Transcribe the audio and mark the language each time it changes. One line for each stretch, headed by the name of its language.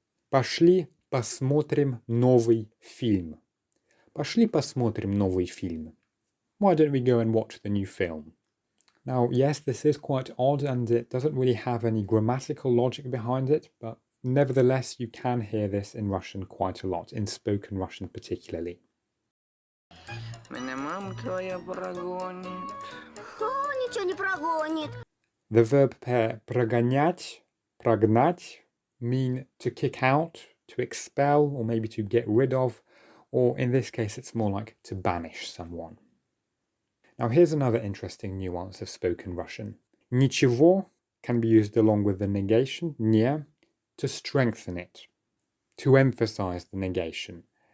Russian: Пошли посмотрим новый фильм. Пошли посмотрим новый фильм.
English: Why don't we go and watch the new film? Now, yes, this is quite odd and it doesn't really have any grammatical logic behind it, but nevertheless, you can hear this in Russian quite a lot, in spoken Russian particularly.
Russian: Меня мама твоя прогонит. Ничего не прогонит.
English: The verb pair
Russian: прогонять, прогнать
English: mean to kick out, to expel, or maybe to get rid of, or in this case it's more like to banish someone. Now here's another interesting nuance of spoken Russian. Ничего can be used along with the negation, не, to strengthen it, to emphasize the negation.